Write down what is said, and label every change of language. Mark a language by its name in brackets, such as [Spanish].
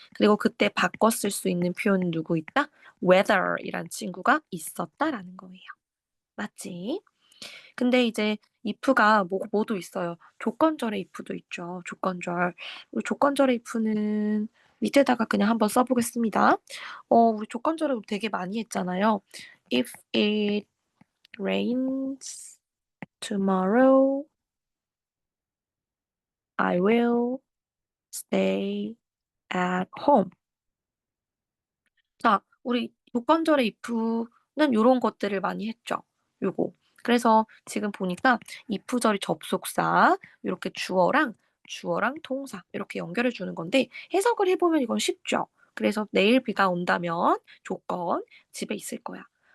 [Korean] 그리고 그때 바꿔 쓸 수 있는 표현은 누구 있다? whether이란 친구가 있었다라는 거예요. 맞지? 근데 이제 if가 뭐도 있어요. 조건절의 if도 있죠. 조건절. 우리 조건절의 if는 밑에다가 그냥 한번 써보겠습니다. 우리 조건절을 되게 많이 했잖아요. [English] If it rains tomorrow, I will stay at home. [Korean] 자, 우리 조건절의 if는 이런 것들을 많이 했죠. 요거. 그래서 지금 보니까 if절이 접속사, 이렇게 주어랑 동사 이렇게 연결해 주는 건데 해석을 해보면 이건 쉽죠. 그래서 내일 비가 온다면 조건 집에 있을 거야.